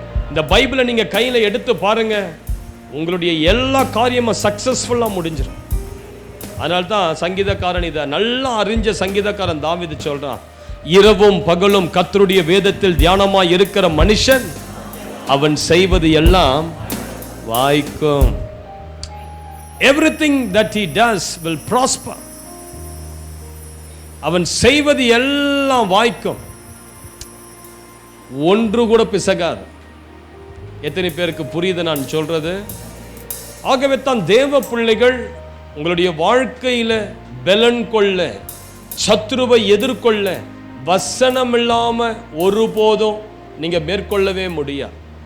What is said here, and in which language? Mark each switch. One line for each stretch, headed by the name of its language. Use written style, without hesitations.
Tamil: இந்த பைபிளை நீங்கள் கையில் எடுத்து பாருங்க, உங்களுடைய எல்லா காரியமும் சக்ஸஸ்ஃபுல்லாக முடிஞ்சிடும். அதனால தான் சங்கீதக்காரன், இதை நல்லா அறிஞ்ச சங்கீதக்காரன் தாவீது சொல்றான், இரவும் பகலும் கர்த்தருடைய வேதத்தில் தியானமாய் இருக்கிற மனுஷன் அவன் செய்வது எல்லாம் வாய்க்கும்.
English: Everything that he does will prosper.
Tamil: அவன் செய்வது எல்லாம் வாய்க்கும், ஒன்று கூட பிசகாது. எத்தனை பேருக்கு புரியுது நான் சொல்றது? ஆகவே தான் தேவ பிள்ளைகள் உங்களுடைய வாழ்க்கையில பலன் கொள்ள, சத்துருவை எதிர்கொள்ள வசனம் இல்லாம ஒருபோதும் நீங்க மேற்கொள்ளவே முடியாது.